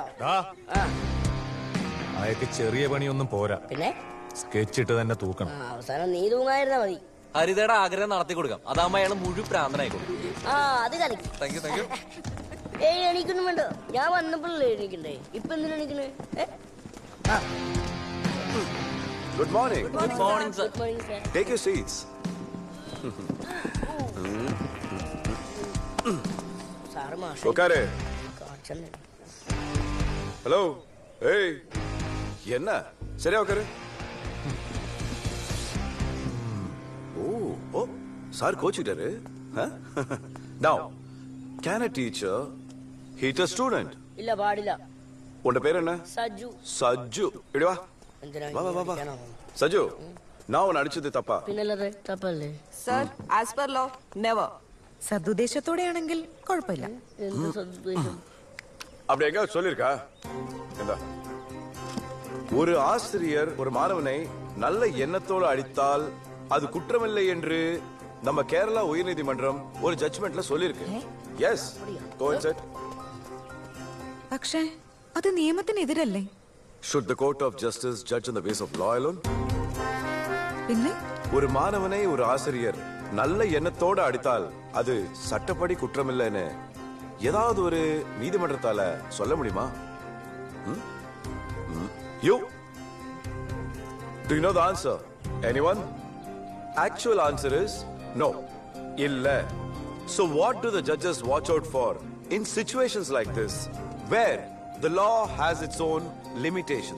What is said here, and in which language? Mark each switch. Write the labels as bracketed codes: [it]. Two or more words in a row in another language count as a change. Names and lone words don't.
[ml] അയാൾക്ക് ചെറിയ പണിയൊന്നും പോരാ. പിന്നെ സ്കെച്ച് ഇട്ട് തന്നെ തൂക്കണം. അവസാനം നീ തൂങ്ങായിരുന്നാ മതി. ഹരിതയുടെ ആഗ്രഹം നടത്തി കൊടുക്കാം. അതാകുമ്പോ അയാൾ മുഴുവൻ പ്രാന്തനായിക്കോളും. അത് കളിക്കും. [en] thank you. [ml] എണീക്കൊന്നും വേണ്ട. ഞാൻ വന്നപ്പോഴല്ലേ എണീക്കണ്ടേ? ഇപ്പൊ എന്തിനാ എണീക്കണേ? [en] Good morning. Good morning, sir. Good morning, sir. Take your seats. [ml] സാറ് മാഷ് ഉക്കാരെ. കാണിച്ചെന്നെ. [en] Hello. Hey. [ta] என்ன சரியா உட்காரு. ஓ சார் கோச்சிட்டாரு. [en] Now, can a teacher hit a student? [ml] ഇല്ല, പാടില്ല. [ta] உன்ட பேர் என்ன? [ml] സജു. സജ്ജു. ഇടി വാ. വാ. സജു, [ta] நான் உன்னை அடிச்சது தப்பா? [ml] പിന്നല്ലാതെ തപ്പല്ലേ? [en] sir, as per law never. [ml] സദുദ്ദേശത്തോടെയാണെങ്കിൽ കുഴപ്പമില്ല. എന്ത് സദുദ്ദേശം? [ta] அப்படி எங்க சொல்லிருக்கா? എന്താ? ஒரு ஆசிரியர் ஒரு மாணவனை நல்ல எண்ணத்தோடு அடித்தால் அது குற்றமில்லை என்று நம்ம கேரளா உயர்நீதிமன்றம் ஒரு ஜட்ஜ்மெண்ட்ல சொல்லிருக்கு. [en] Yes. Coincide. [ml] പക്ഷേ അത് നിയമത്തിനെതിരല്ലേ? [en] Should the court of justice judge on the basis of law alone? [ml] പിന്നെ [ta] ஒரு மாணவனை ஒரு ஆசிரியர் நல்ல எண்ணத்தோடு அடித்தால் அது சட்டப்படி குற்றமில்லைன்னு ஏதாவது ஒரு நீதிமன்றத்தால சொல்ல முடியுமா? [en] You? Do you know the answer? Anyone? Actual answer is no. Illa. So what do the judges watch out for in situations like this where the law has its own limitations?